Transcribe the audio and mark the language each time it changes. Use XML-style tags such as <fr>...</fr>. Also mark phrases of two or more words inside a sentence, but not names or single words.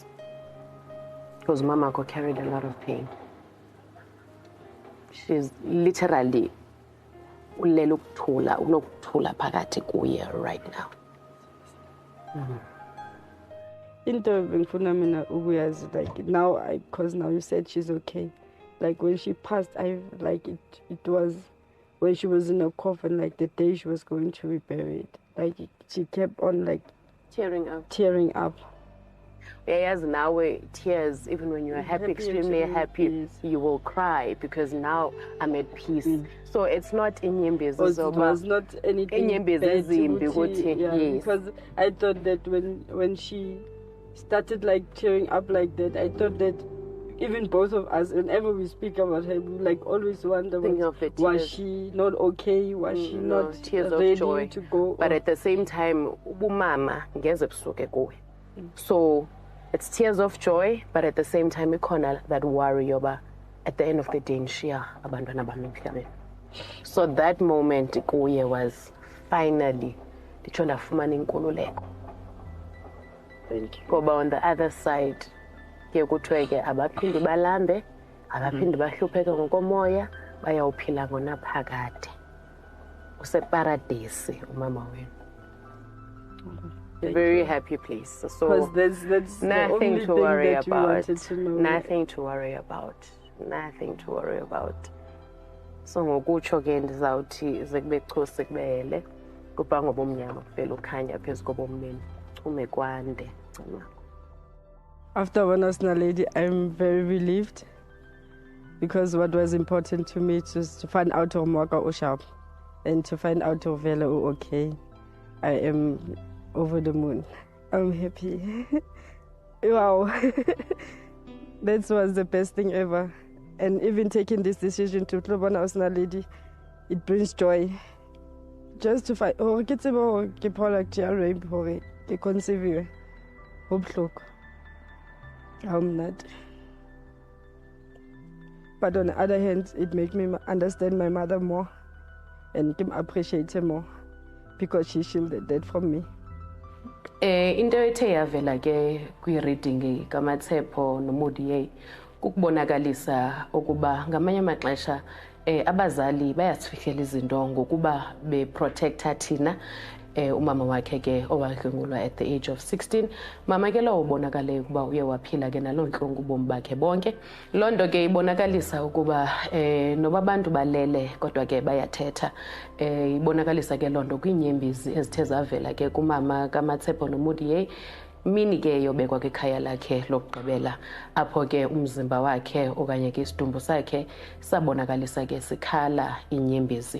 <en>Because Mama carried a lot of pain. She's literally</en> <zu>ulela ukuthula, unokuthula phakathi kuye</zu> <en>right now.</en> <zu>Into bengifuna mina ukuyazi,</zu> <en>like now, because now you said she's okay. Like when she passed, I like it was when she was in a coffin, like the day she was going to be buried. Like she kept on like tearing up. Yes, now tears, even when you're happy, extremely happy, yes. you will cry because now I'm at peace. So it's not inyembezi. It was not anything</en> <zu>Inyembezi</zu> <en>bad,</en> <zu>ezimbi ukuthi, ukuthi,</zu> <en>yeah, yes. because I thought that when she started like tearing up like that, I thought that even both of us, whenever we speak about her, we like always wonder, Think of the was tears. she not okay? Was she No, not tears ready of joy. to go? But at the same time,</en> <zu>ubumama ngeze busuke kuwe.</zu> <en>So it's tears of joy, but at the same time, ikhona that worry yoba at the end of the day</en> <zu>ngishiya abantwana bami emhlabeni.</zu> <en>So that moment kuye was finally</en> <xh>nditsho ndafumana inkululeko.</xh> <en>Thank you.</en> <xh>Ngoba</xh> <en>on the other side</en> <xh>ke kuthiwe ke abaphindi balambe, abaphindi bahlupheke ngokomoya, bayawuphila ngonaphakade. Useparadise umama wenu.</xh> <en>Very happy place. So Because that's the nothing only to thing worry that we about. wanted to know. Nothing to worry about. Nothing to worry about.</en> <xh>So ngokutsho ke ndizawuthi zekube chusi kubele kuba ngobomnyama kuvela ukhanya phezu kobomnene ume kwande.</xh> <en>After One Asna Lady, I'm very relieved because what was important to me was to find out Mwaka Ushap and to find out Vela okay. I am over the moon. I'm happy. Wow. That was the best thing ever. And even taking this decision to One Asna Lady, it brings joy. Just to find,</en> <st>oh, ke tsebe hore ke product ya rape hore ke conceive ho bohloko.</st> <en>I'm not. But on the other hand, it made me understand my mother more and appreciate her more because she shielded that from me.</en> <xh>Into ethe yavela ke kwi-reading kaMatshepo noModiye kukubonakalisa ukuba ngamanye amaxesha abazali bayasifihlela izinto ngokuba beprotecta thina umama wakhe ke owadlwengulwa</xh> <en>at the age of</en> <xh>16. Mama ke lowo ubonakale ukuba uye waphila ke naloo ntlungu ubomi bakhe bonke. Loo nto ke ibonakalisa ukuba noba abantu balele kodwa ke bayathetha. Ibonakalisa ke loo nto kwiinyembezi ezithe zavela ke kumama kaMatshepo noModiye. Mini ke yobekwa kwikhaya lakhe lokugqibela apho ke umzimba wakhe okanye ke isidumbu sakhe sabonakalisa ke sikhala inyembezi.</xh>